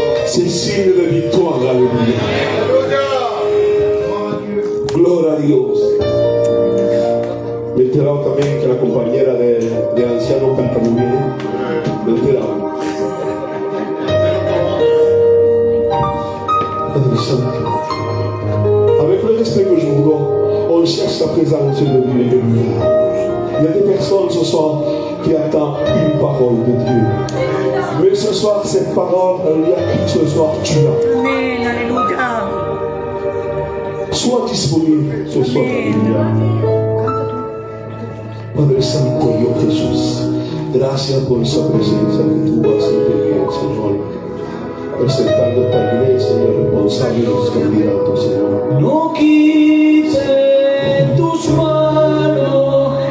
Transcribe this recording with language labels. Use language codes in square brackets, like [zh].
[fr] C'est signe de victoire, aleluya. [es] Gloria a Dios. Me he enterado también que la compañera de ancianos canta muy bien. Me he enterado. [fr] Padre Santo, avec le respect que je vous donne, on cherche la présence de Dieu. Il y a des personnes ce soir qui attendent une parole de Dieu. Mais ce soir, cette parole, ce soir, tu l'as. Amen. Alléluia. Sois disponible ce soir. Alléluia. [es] Padre Santo, Dios Jesús, gracias por esa presencia que tú vas a tener, Señor. Presentando esta iglesia y el responsable de los candidatos, Señor. No quise tus manos.